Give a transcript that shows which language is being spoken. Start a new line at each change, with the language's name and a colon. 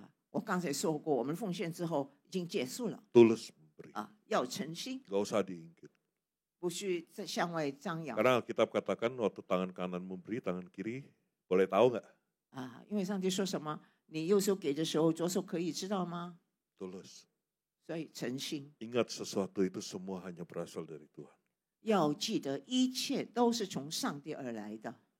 Chinese: 我刚才说过，我们奉献之后已经结束了
Indonesian: Tulus memberi,
Chinese: 要诚心，
Indonesian: gak usah diingkit.
Chinese: 不需再向外张扬
Indonesian: Karena Alkitab katakan waktu tangan kanan memberi, tangan kiri boleh tahu nggak?
Chinese: 因为上帝说什么，你右手给的时候，左手可以知道吗？
Indonesian: Tulus.
Chinese: 所以诚心，
Indonesian: Ingat sesuatu itu semua hanya berasal dari Tuhan.
Chinese: 要记得一切都是从上帝而来的。